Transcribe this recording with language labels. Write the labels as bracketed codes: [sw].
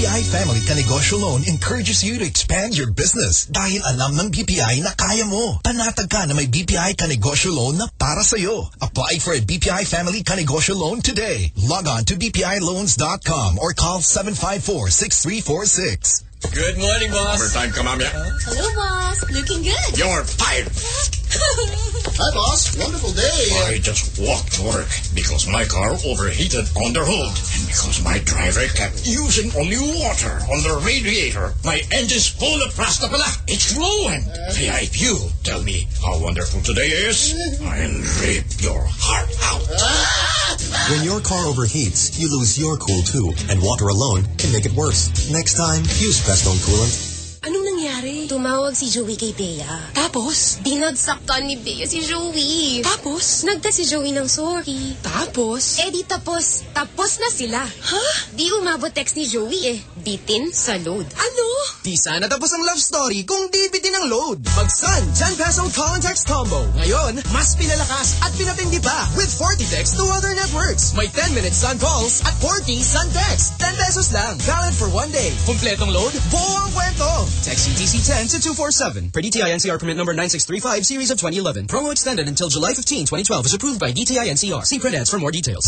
[en] Family Kanegosyo Loan encourages you to expand your business. [tl] Dahil alam ng BPI na kaya mo. Panatag ka na may BPI Kanegosyo Loan na para sa'yo. [en] Apply for a BPI Family Kanegosyo Loan today. Log on to bpiloans.com or call 754-6346. Good morning, boss. Overtime, come on, yeah. Hello, boss. Looking good. You're fired. Hi, boss. Wonderful day. I just walked to work because my car overheated on the hood. And because my driver kept using only water on the radiator, my engine's full of plastic. It's ruined. VIP, you tell me how wonderful today is. I'll rip your heart out. When your car overheats, you lose your cool too. And water alone can make it worse. Next time, use Prestone Coolant. [tl] Anong nangyari? Tumawag si Joey kay Bea. Tapos? Dinagsaktan ni Bea si Joey. Tapos? Nagda si Joey ng sorry. Tapos? Eh di tapos. Tapos na sila. Huh? Di umabot text ni Joey eh. Bitin sa load. Ano? Di sana tapos ang love story kung di bitin ang load. Magsan, 10 peso call and text combo. Ngayon, mas pinalakas at pinatindi pa. [en] With 40 texts to other networks. May 10 minutes sun calls at 40 sun texts. 10 pesos lang. Valid for one day. [tl] Kumpletong load? Buo ang kwento. [en] Text ETC 10 to 247. Per DTI NCR permit number 9635, series of 2011. Promo extended until July 15, 2012. Is approved by DTI NCR. See credits for more details.